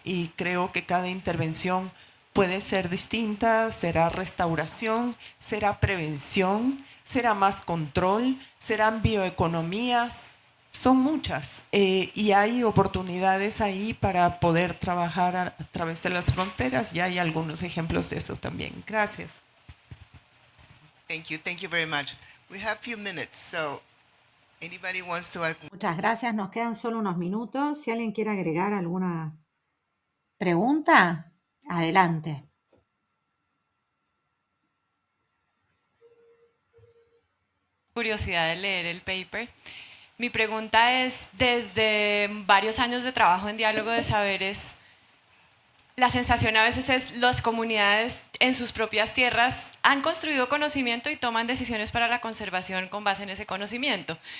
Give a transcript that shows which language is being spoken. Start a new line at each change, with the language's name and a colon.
Spanish: Y creo que cada intervención puede ser distinta, será restauración, será prevención, será más control, serán bioeconomías, son muchas y hay oportunidades ahí para poder trabajar a través de las fronteras, y hay algunos ejemplos de eso también. Gracias.
English: Thank you very much. We have a few minutes, so anybody wants to...
Spanish: Muchas gracias, nos quedan solo unos minutos. Si alguien quiere agregar alguna pregunta, adelante. Curiosidad de leer el paper. Mi pregunta es, desde varios años de trabajo en diálogo de saberes, la sensación a veces es las comunidades en sus propias tierras han construido conocimiento y toman decisiones para la conservación con base en ese conocimiento.